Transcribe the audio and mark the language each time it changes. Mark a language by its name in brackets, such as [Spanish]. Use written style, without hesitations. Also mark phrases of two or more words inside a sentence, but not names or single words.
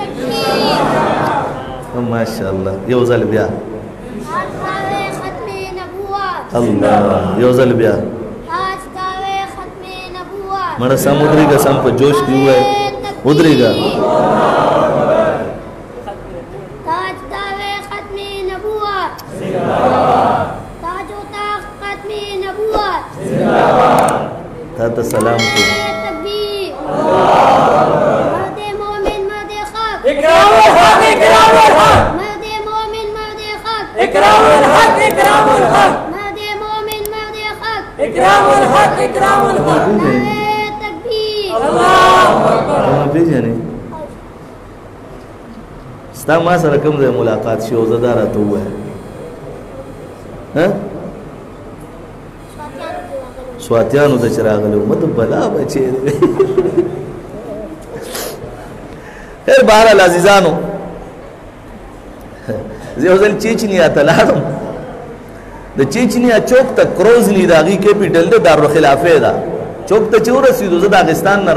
[Pashto] ماشاء الله یو ځل بیا الله یو ځل بیا مړه سم ودرېږه سم په جوش کې وایي ودرېږه تا ته سلام کوم [Urdu] اکرام الحق اکرام الحق مرد مومن مرد حق اکرام الحق اکرام الحق مرد مومن مرد حق اکرام الحق اکرام الحق تکبیر [Arabic] اللہ اکبر [Urdu] بھی جانے [Pashto] ستا ما سره کوم ځای ملاقات شي او زه دا راته ووایم سواتیانو ته چې راغلی وم ته بلا بچی دی خیر بهرحال عزیزانو زه یو ځل چیچنیا ته لاړم د چیچنیا چوک ته کروزني د هغې کیپیټل دی دارالخلافې ده چوک ته چې ورسېدو زه داغستان نه